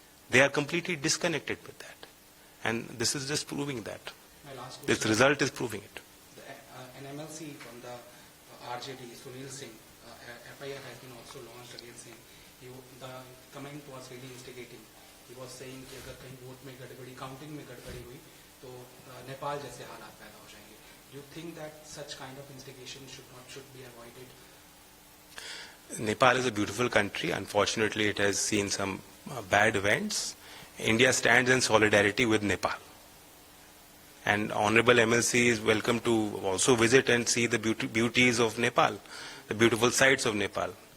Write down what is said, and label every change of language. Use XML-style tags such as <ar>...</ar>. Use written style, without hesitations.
<en>They are completely disconnected with that. And this is just proving that. My last This question. result is proving it. An MLC from the RJD, Sunil Singh, FIR has been also launched against him. The comment was really instigating. He was saying</en> <hi>कि अगर कहीं vote में गड़बड़ी, counting में गड़बड़ी हुई तो नेपाल जैसे हालात पैदा हो जाएंगे.</hi> <en>Do you think that such kind of instigation should be avoided? Nepal is a beautiful country. Unfortunately, it has seen some bad events. India stands in solidarity with Nepal. And Honorable MLC is welcome to also visit and see the beauties of Nepal, the beautiful sights of Nepal.</en>